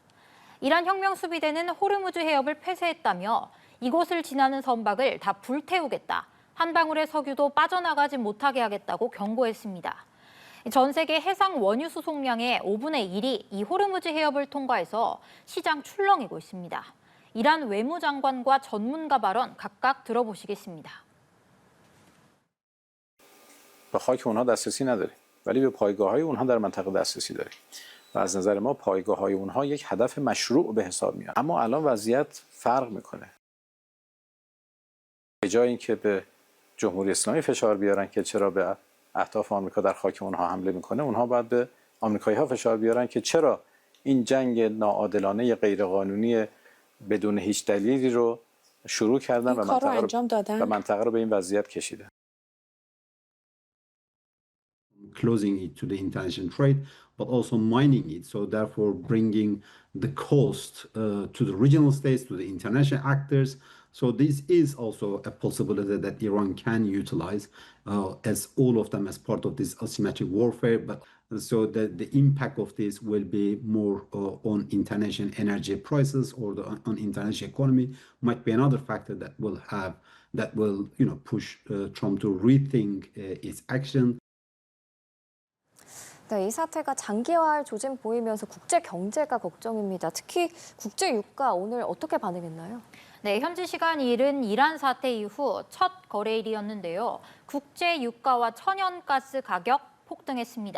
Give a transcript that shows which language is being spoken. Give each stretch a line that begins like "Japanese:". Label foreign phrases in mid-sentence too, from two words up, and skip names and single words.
Korean: 이란 혁명수비대는 호르무즈 해협을 폐쇄했다며 이곳을 지나는 선박을 다 불태우겠다. 한 방울의 석유도 빠져나가지 못하게 하겠다고 경고했습니다. 전 세계 해상 원유 수송량의 5분의 1이 이 호르무즈 해협을 통과해서 시장 출렁이고 있습니다. 이란 외무장관과 전문가 발언 각각 들어보시겠습니다.
Persian: به خاک اونها دسترسی نداریم ولی به پایگاه‌های اونها در منطقه دسترسی داریم و از نظر ما پایگاه‌های اونها یک هدف مشروع به حساب میاد اما الان وضعیت فرق میکنه به جای اینکه به جمهوری اسلامی فشار بیارن که چرا به اهداف آمریکا در خاک اونها حمله میکنه اونها باید به آمریکایی‌ها فشار بیارن که چرا این جنگ ناعادلانه غیرقانونی بدون هیچ دلیلی رو شروع کردن و منطقه رو به این وضعیت کشیدن
English: closing it to the international trade, but also mining it. So therefore bringing the cost to the regional states, to the international actors. So this is also a possibility that Iran can utilize as all of them as part of this asymmetric warfare. But so the impact of this will be more on international energy prices or on international economy might be another factor that will push Trump to rethink its action.
Korean: 네, 이 사태가 장기화할 조짐 보이면서 국제 경제가 걱정입니다. 특히 국제 유가 오늘 어떻게 반응했나요? 네, 현지 시간 2일 이란 사태 이후 첫 거래일이었는데요. 국제 유가와 천연가스 가격 폭등했습니다.